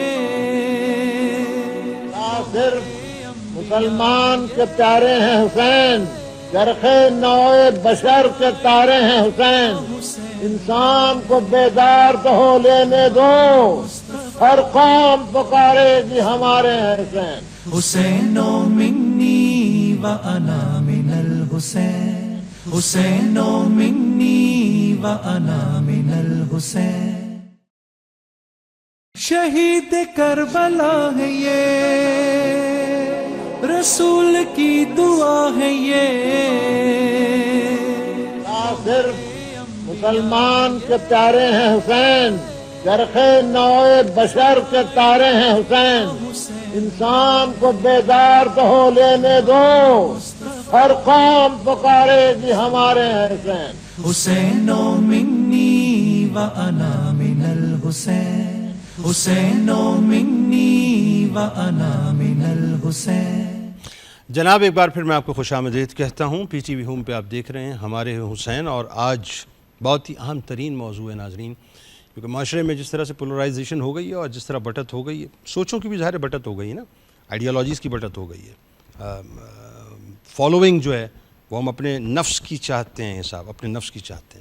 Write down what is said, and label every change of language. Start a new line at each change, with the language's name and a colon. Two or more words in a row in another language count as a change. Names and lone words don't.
Urdu: صرف مسلمان کے پیارے ہیں حسین، چرخ نوع بشر کے تارے ہیں حسین، انسان کو بیدار تو ہو لینے دو، ہر قوم پکارے گی ہمارے ہیں حسین۔
Arabic: حسین منی وانا من الحسین، حسین منی وانا من الحسین،
Urdu: شہید کربلا ہے یہ، رسول کی دعا ہے یہ، صرف مسلمان کے پیارے ہیں حسین، چرخ نوع بشر کے تارے ہیں حسین، انسان کو بیدار تو ہو لینے دو، ہر قوم پکارے گی ہمارے ہیں حسین۔
Arabic: حسین منی وانا من الحسین، حسین منی وانا من الحسین۔
Urdu: جناب ایک بار پھر میں آپ کو خوش آمدید کہتا ہوں، پی ٹی وی ہوم پہ آپ دیکھ رہے ہیں ہمارے حسین، اور آج بہت ہی اہم ترین موضوع ہے ناظرین، کیونکہ معاشرے میں جس طرح سے پولرائزیشن ہو گئی ہے اور جس طرح بٹت ہو گئی ہے، سوچوں کی بھی ظاہر بٹت ہو گئی ہے نا، آئیڈیالوجیز کی بٹت ہو گئی ہے، فالوئنگ جو ہے وہ ہم اپنے نفس کی چاہتے ہیں صاحب، اپنے نفس کی چاہتے ہیں۔